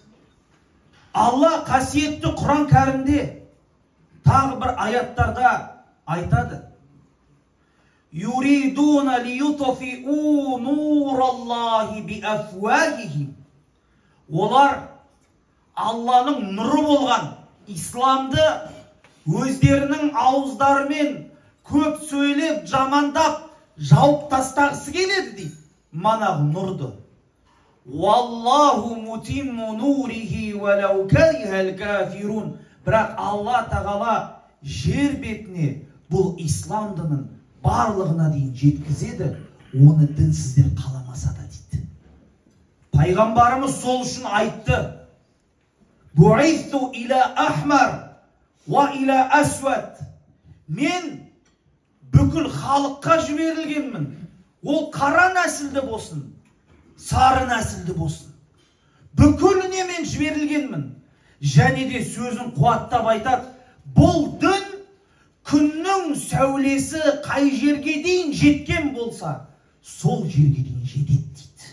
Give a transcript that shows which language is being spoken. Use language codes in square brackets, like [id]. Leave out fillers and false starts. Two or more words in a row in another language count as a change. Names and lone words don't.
[kk] Алла қасиетті Құран кәрімде тағы бір аяттарда айтады: [ar] «يريدون ليطفئوا نور الله بأفواههم». [kk] Олар Алланың нұры болған исламды өздерінің ауыздарымен көп сөйлеп, жамандап, жауып тастағысы келеді дейді. Манағы нұрды. [ar] «والله متم نوره ولو كره الكافرون». [kk] Бірақ Алла тағала жер бетіне бұл ислам дінін барлығына дейін жеткізеді, оны дінсіздер қаламаса да дейді. Пайғамбарымыз сол үшін айтты: [ar] «بعثت إلى أحمر وإلى أسود». [kk] Мен бүкіл халыққа жіберілгенмін. Ол қара нәсілді болсын, сары нәсілді болсын. Бүкіліне мен жіберілгенмін. Және де сөзін қуаттап айтады: бұл дін күннің сәулесі қай жерге дейін жеткен болса, сол жерге дейін жетеді дейді.